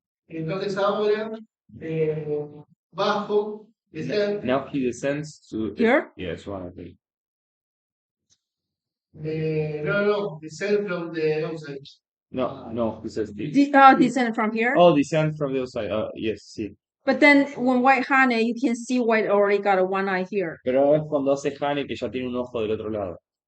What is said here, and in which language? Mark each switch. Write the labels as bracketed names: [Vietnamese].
[Spanish] Entonces ahora bajo, descend, [English] now he descends to, Here? yes, one of them. no, descend from the outside. No, he says this. Descend from here? Oh, descend from the outside, yes, sí. But then when white Hane, you can see white already got a one eye here. [Spanish] Pero es cuando hace Hane que ya tiene un ojo del otro lado.